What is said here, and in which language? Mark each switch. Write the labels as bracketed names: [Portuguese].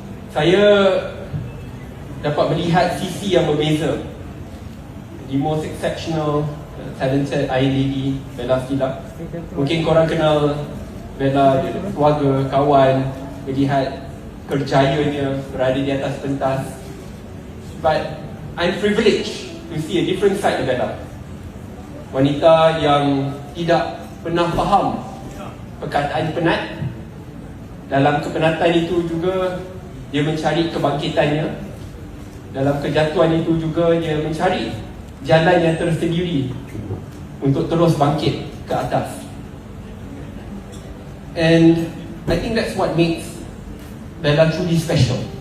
[Malay] Saya dapat melihat sisi yang berbeza. [English] The most exceptional, talented Iron Lady Bella Stila. [Malay] Mungkin korang kenal Bella, dia keluarga, kawan, melihat kerjayanya berada di atas pentas. [English] But I'm privileged to see a different side of Bella. [Malay] Wanita yang tidak pernah faham perkataan penat. Dalam kepenatan itu juga dia mencari kebangkitannya. Dalam kejatuhan itu juga dia mencari jalan yang tersendiri untuk terus bangkit ke atas. [English] And I think that's what makes Bella truly special.